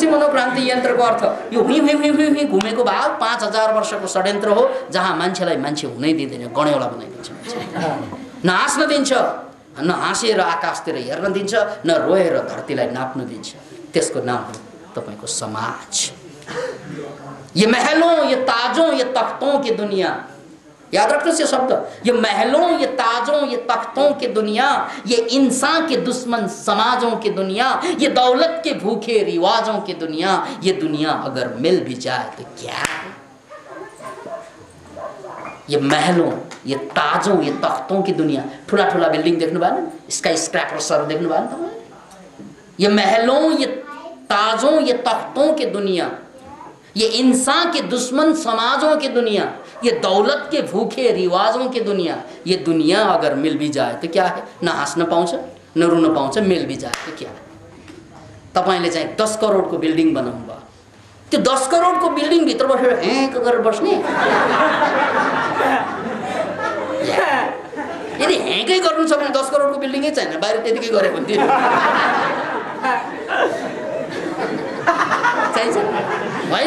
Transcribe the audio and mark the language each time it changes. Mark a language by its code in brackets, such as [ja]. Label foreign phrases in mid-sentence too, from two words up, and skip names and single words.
[ne] मनोक्रान्ति यन्त्रको अर्थ यो हुँ घुमेको भाग 5000 वर्षको षड्यन्त्र हो, जहाँ मान्छेलाई मान्छे हुनै दिँदैन, गणेउला बनाइदिन्छ। न हाँस्न दिन्छ, न हाँसेर आकाशतिर हेर्न दिन्छ, न रोएर धरतीलाई नाप्न दिन्छ। त्यसको नाम हो तपाईँको समाज। [hi] ये महलों, ये ताजों, ये तख्तों की दुनिया, याद रखना ये शब्द, ये महलों, ये ताजों, ये तख्तों की दुनिया, ये इंसान के दुश्मन समाजों की दुनिया, ये दौलत के भूखे रिवाजों की दुनिया, ये दुनिया अगर मिल भी जाए तो क्या। ये महलों, ये ताजों, ये तख्तों की दुनिया, [ne] ठुला ठुला बिल्डिंग देख्नु भयो न, स्काई स्क्रैपर्सहरु देख्नु भयो न तपाईले। [hi] ये महलों, ये ताजों, ये तख्तों की दुनिया, ये इंसान के दुश्मन समाजों की दुनिया, ये दौलत के भूखे रिवाजों की दुनिया, ये दुनिया अगर मिल भी जाए तो क्या है? [ne] न हाँस्न पाउँछ न रुन पाउँछ, [hi] मिल भी जाए तो क्या है? [ne] तपाईले चाहिँ 10 करोडको बिल्डिङ बनाउनु भयो, त्यो 10 करोडको बिल्डिङ भित्र बसेर हेक गरेर बस्ने, यदि हेकै गर्नु छ भने 10 करोडको बिल्डिङै छैन, बाहिर त्यतिकै गरे हुन्थ्यो। चाहिन्छ होइन?